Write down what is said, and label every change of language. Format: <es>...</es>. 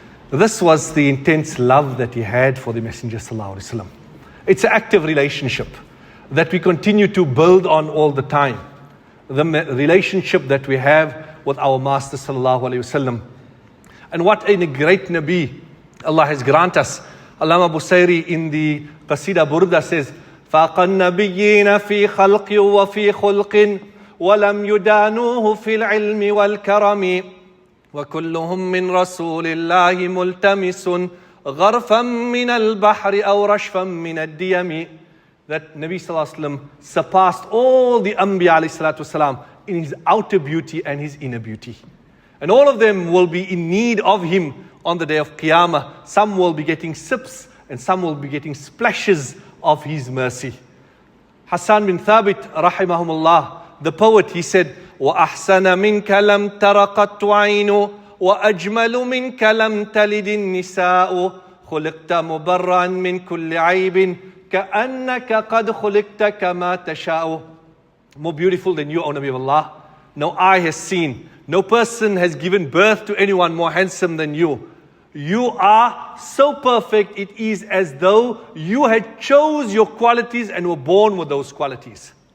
<en>This was the intense love that he had for the Messenger Sallallahu Alaihi Wasallam. It's an active relationship that we continue to build on all the time. The relationship that we have with our Master Sallallahu Alaihi Wasallam. And what a great Nabi Allah has granted us. Allama Busayri in the Qasida Burda says,</en> <ar>فَاقَ النَّبِيِّينَ فِي خَلْقٍ وَفِي خُلْقٍ وَلَمْ يُدَانُوهُ فِي الْعِلْمِ وَالْكَرَمِ وَكُلُّهُمْ مِنْ رَسُولِ اللَّهِ مُلْتَمِسٌ غَرْفًا مِنَ الْبَحْرِ أَوْ رَشْفًا مِنَ الدِّيَمِ.</ar> <en>That Nabi Sallallahu Alaihi Wasallam surpassed all the Anbiya Alayhi Salatu Wasalam in his outer beauty and his inner beauty. And all of them will be in need of him on the day of Qiyamah. Some will be getting sips and some will be getting splashes of his mercy. Hassan bin Thabit rahimahumullah, the poet, he said,</en> <ar>وَأَحْسَنَ مِنْكَ لَمْ تَرَقَتْ عَيْنُ وَأَجْمَلُ مِنْكَ لَمْ تَلِدِ النِّسَاءُ خُلِقْتَ مُبَرًّا مِنْ كُلِّ عَيْبٍ كَأَنَّكَ قَدْ خُلِقْتَ كَمَا تَشَاءُ.</ar> <en>More beautiful than you, O Nabi of Allah. No eye has seen. No person has given birth to anyone more handsome than you. You are so perfect, it is as though you had chose your qualities and were born with those qualities.</en>